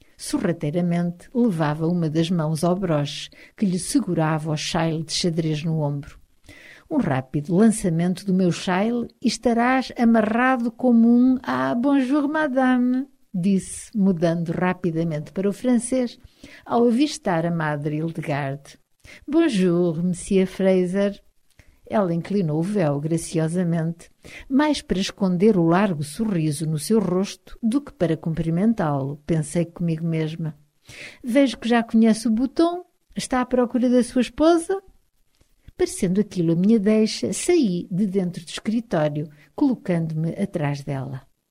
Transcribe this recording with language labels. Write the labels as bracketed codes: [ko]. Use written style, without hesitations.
[pt] Sorrateiramente, levava uma das mãos ao broche que lhe segurava o chale de xadrez no ombro. Um rápido lançamento do meu chale e estarás amarrado como um [fr] Ah, bonjour, madame! [pt] Disse, mudando rapidamente para o francês, ao avistar a madre Hildegarde. [fr] Bonjour, Monsieur Fraser. [pt] Ela inclinou o véu graciosamente, mais para esconder o largo sorriso no seu rosto do que para cumprimentá-lo, pensei comigo mesma. Vejo que já conhece o Bouton. Está à procura da sua esposa? Parecendo aquilo a minha deixa, saí de dentro do escritório, colocando-me atrás dela.